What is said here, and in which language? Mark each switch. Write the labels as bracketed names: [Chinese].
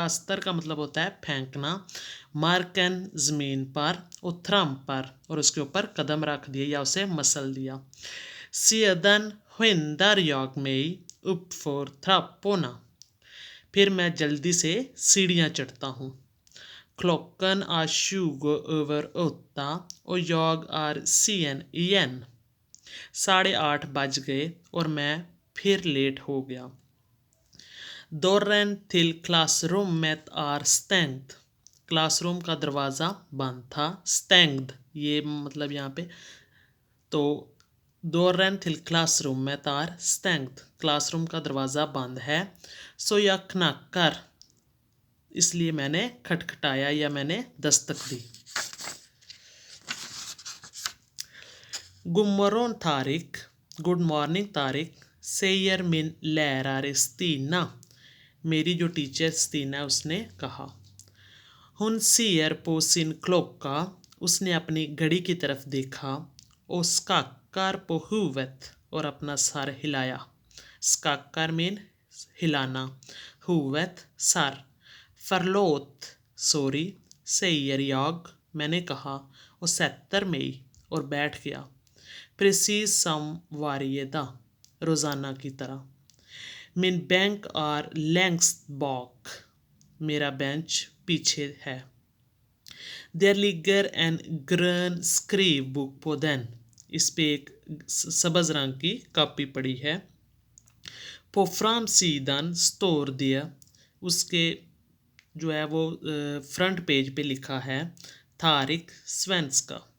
[Hindi] कास्तर का मतलब होता है फेंकना, मार्कन ज़मीन पर, और trampar और उसके ऊपर कदम रख दिए या उसे मसल दिया। [Swedish] Sedan skyndar jag mig uppför trapporna, [Hindi] फिर मैं जल्दी से सीढ़ियाँ चढ़ता हूँ। [Swedish] Klockan är 8:20 och jag är sen igen. [Hindi] 8:30 बज गए और मैं फिर लेट हो गया। [Swedish] Dörren till klassrummet är stängd. [Hindi] Classroom का दरवाज़ा बंद था। stängd ये मतलब यहाँ पे तो [Swedish] dörren till klassrummet är stängd, [Hindi] classroom का दरवाज़ा बंद है। [Swedish] Så jag knackar, [Hindi] इसलिए मैंने खटखटाया या मैंने दस्तक दी। [Swedish] God morgon Tarik, [Hindi] good morning Tariq, [Swedish] säger min lärare Stina, [Hindi] मेरी जो टीचर स्टीना है उसने कहा। [Swedish] Hon ser på sin klocka, [Hindi] उसने अपनी घड़ी की तरफ देखा। [Swedish] Och skakar på huvudet, [Hindi] और अपना सर हिलाया। skakar मीन हिलाना, huvudet sir. [Swedish] Förlåt, sorry, säger jag, [Hindi] मैंने कहा। [Swedish] och sätter mig, [Hindi] और बैठ गया। [Swedish] Precis som varje dag, [Hindi] रोज़ाना की तरह। [Swedish] Min bänk är längst bak, [Hindi] मेरा बेंच पीछे है। [Swedish] Där ligger en grön skrivbok på den, [Hindi] इस पे एक सब्ज़ रंग की कॉपी पड़ी है। [Swedish] På framsidan står det, [Hindi] उसके जो है वो फ्रंट पेज पे लिखा है तारिक svenska.